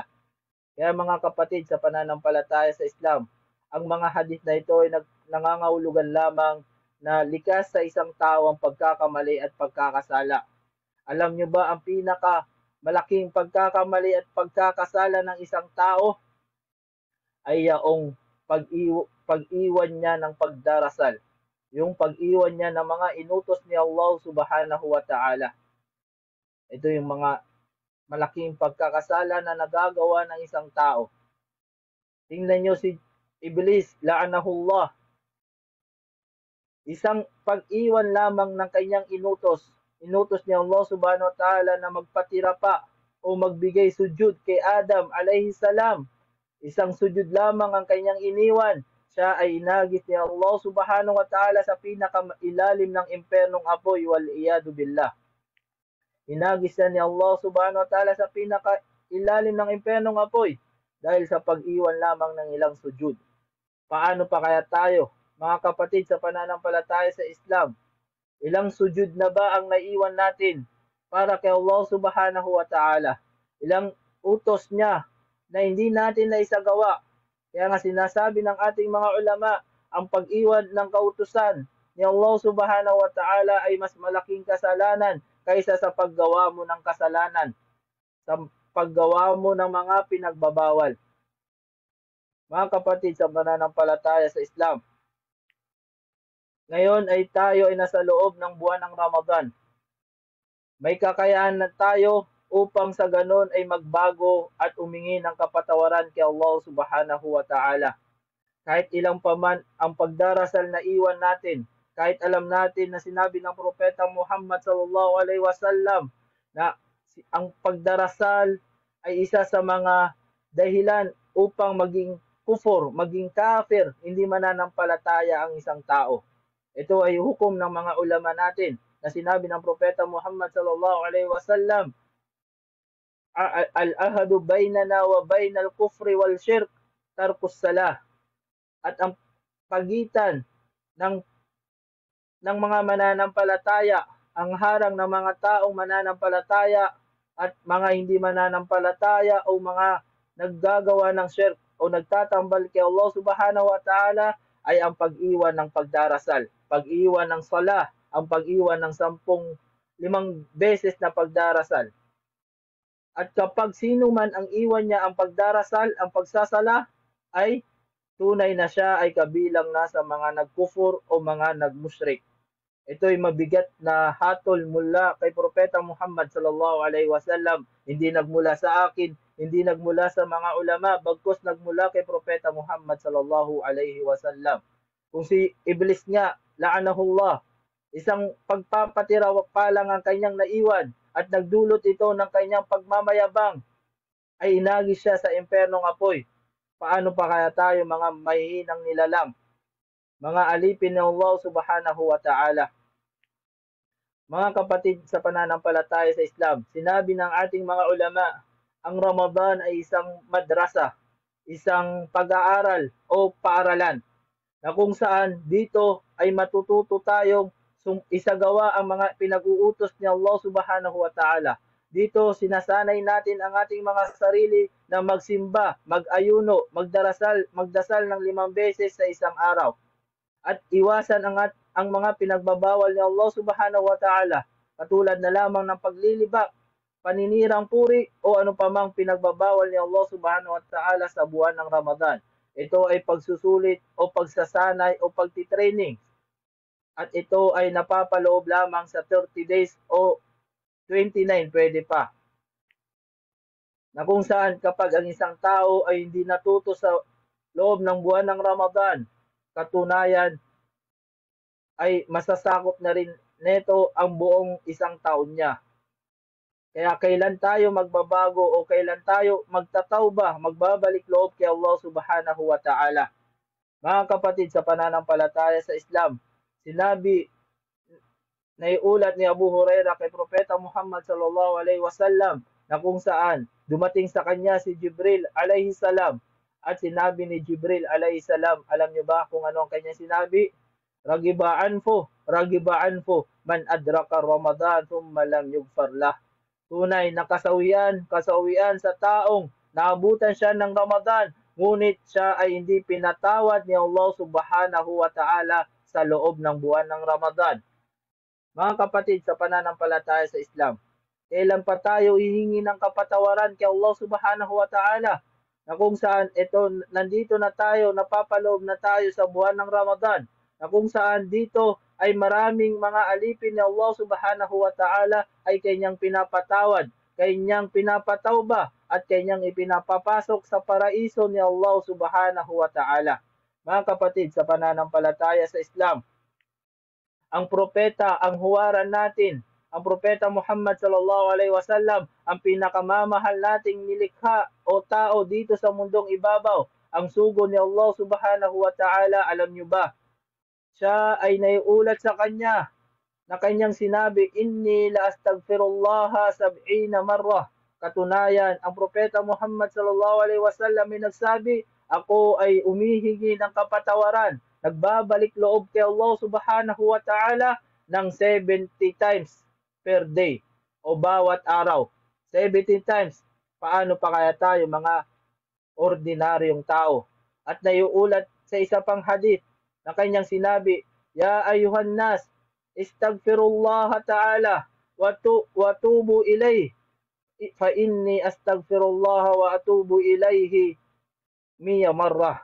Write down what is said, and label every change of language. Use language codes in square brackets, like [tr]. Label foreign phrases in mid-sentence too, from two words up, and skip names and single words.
[tl] Kaya mga kapatid sa pananampalataya sa Islam, ang mga hadith na ito ay nangangahulugan lamang na likas sa isang tao ang pagkakamali at pagkakasala. Alam nyo ba ang pinaka malaking pagkakamali at pagkakasala ng isang tao ay yaong pag-iwan niya ng pagdarasal. Yung pag-iwan niya ng mga inutos ni Allah [ar] سبحانه وتعالى. [tl] Ito yung mga malaking pagkakasala na nagagawa ng isang tao. Tingnan nyo si Iblis, la'anahullah. Isang pag-iwan lamang ng kanyang inutos ni Allah [ar] سبحانه وتعالى [tl] na magpatira pa o magbigay sujud kay Adam [ar] عليه السلام. [tl] Isang sujud lamang ang kanyang iniwan. Siya ay inagis ni Allah [ar] سبحانه وتعالى [tl] sa pinakailalim ng impernong apoy, [ar] والعياذ بالله. [tl] Inagis na ni Allah [ar] سبحانه وتعالى [tl] sa pinakailalim ng impernong apoy dahil sa pag-iwan lamang ng ilang sujud. Paano pa kaya tayo, mga kapatid sa pananampalataya sa Islam? Ilang sujud na ba ang naiwan natin para kay Allah [ar] سبحانه وتعالى? [tl] Ilang utos niya na hindi natin naisagawa. Kaya nga sinasabi ng ating mga ulama, ang pag-iwan ng kautusan ni Allah [ar] سبحانه وتعالى [tl] ay mas malaking kasalanan kaysa sa paggawa mo ng kasalanan, sa paggawa mo ng mga pinagbabawal. Mga kapatid sa pananampalataya sa Islam, ngayon ay tayo ay nasa loob ng buwan ng Ramadan. May kakayahan na tayo upang sa ganon ay magbago at umingi ng kapatawaran kay Allah [ar] سبحانه وتعالى. [tl] Kahit ilang paman ang pagdarasal na iwan natin, kahit alam natin na sinabi ng Propeta Muhammad [ar] صلى الله عليه وسلم [tl] na ang pagdarasal ay isa sa mga dahilan upang maging kufur, maging kafir, hindi mananampalataya ang isang tao. Ito ay hukom ng mga ulama natin na sinabi ng Propeta Muhammad [ar] صلى الله عليه وسلم, العهد بيننا وبين الكفر والشرك ترك الصلاة. [tl] At ang pagitan ng mga mananampalataya, ang harang ng mga taong mananampalataya at mga hindi mananampalataya o mga naggagawa ng shirk o nagtatambal kay Allah [ar] سبحانه وتعالى [tl] ay ang pag-iwan ng pagdarasal, pag-iwan ng salah, ang pag-iwan ng 5 beses na pagdarasal. At kapag sino man ang iwan niya ang pagdarasal, ang pagsasala, ay tunay na siya ay kabilang na sa mga nagkufur o mga nagmusyrik. Ito ay mabigat na hatol mula kay Propeta Muhammad [ar] صلى الله عليه وسلم. [tl] Hindi nagmula sa akin, hindi nagmula sa mga ulama, bagkus nagmula kay Propeta Muhammad [ar] صلى الله عليه وسلم. [tl] Kung si Iblis nga, la'anahullah, isang pagpapatira pa lang ang kanyang naiwan at nagdulot ito ng kanyang pagmamayabang, ay inagis siya sa impernong apoy. Paano pa kaya tayo mga mahihinang nilalang, mga alipin ng Allah [ar] سبحانه وتعالى? [tl] Mga kapatid sa pananampalataya sa Islam, sinabi ng ating mga ulama, ang Ramadan ay isang madrasa, isang pag-aaral o paaralan na kung saan dito ay matututo tayong isagawa ang mga pinag-uutos ni Allah [ar] سبحانه وتعالى. [tl] Dito sinasanay natin ang ating mga sarili na magsimba, mag-ayuno, magdasal ng 5 beses sa isang araw at iwasan ang mga pinagbabawal ni Allah [ar] سبحانه وتعالى, [tl] katulad na lamang ng paglilibak, paninirang puri o ano pamang pinagbabawal ni Allah [ar] سبحانه وتعالى [tl] sa buwan ng Ramadan. Ito ay pagsusulit o pagsasanay o pagtitraining. At ito ay napapaloob lamang sa 30 days o 29, pwede pa. Na kung saan kapag ang isang tao ay hindi natuto sa loob ng buwan ng Ramadan, katunayan ay masasakop na rin neto ang buong isang taon niya. Kaya kailan tayo magbabago o kailan tayo magtatawba, magbabalik loob kay Allah [ar] سبحانه وتعالى? [tl] Mga kapatid sa pananampalataya sa Islam, sinabi na iulat ni Abu Hurairah kay Propeta Muhammad [ar] صلى الله عليه وسلم [tl] na kung saan dumating sa kanya si Jibril [ar] عليه السلام [tl] at sinabi ni Jibril [ar] عليه السلام, [tl] alam niyo ba kung ano ang kanyang sinabi? [ar] رغم أنف من أدرك رمضان ثم لم يغفر له. [tl] Tunay na kasawian sa taong naabutan siya ng Ramadan, ngunit siya ay hindi pinatawad ni Allah [ar] سبحانه وتعالى [tl] sa loob ng buwan ng Ramadan. Mga kapatid sa pananampalataya sa Islam, kailan pa tayo hihingi ng kapatawaran kay Allah [ar] سبحانه وتعالى? [tl] Na kung saan nandito na tayo, napapaloob na tayo sa buwan ng Ramadan, na kung saan dito ay maraming mga alipin ni Allah [ar] سبحانه وتعالى [tl] ay kanyang pinapatawad, kanyang pinapatawba, at kanyang ipinapapasok sa paraiso ni Allah [ar] سبحانه وتعالى. [tl] Mga kapatid sa pananampalataya sa Islam, ang propeta, ang huwaran natin, ang propeta Muhammad [ar] صلى الله عليه وسلم, [tl] ang pinakamamahal nating nilikha o tao dito sa mundong ibabaw, ang sugo ni Allah [ar] سبحانه وتعالى, [tl] alam nyo ba? Siya ay naiulat sa kanya na kanyang sinabi, [ar] إني لأستغفر الله 70 مرة. [tl] Katunayan, ang propeta Muhammad [ar] صلى الله عليه وسلم [tl] ay nagsabi, ako ay umihingi ng kapatawaran, nagbabalik loob kay Allah [ar] سبحانه وتعالى [tl] ng 70 [en] times per day [tl] o bawat araw. [en] 70 times. [tl] Paano pa kaya tayo mga ordinaryong tao? At naiulat sa isa pang hadith na kanyang sinabi, [ar] يا أيها الناس استغفروا الله تعالى وتوبوا إليه فإني أستغفر الله وأتوب إليه 100 مرة.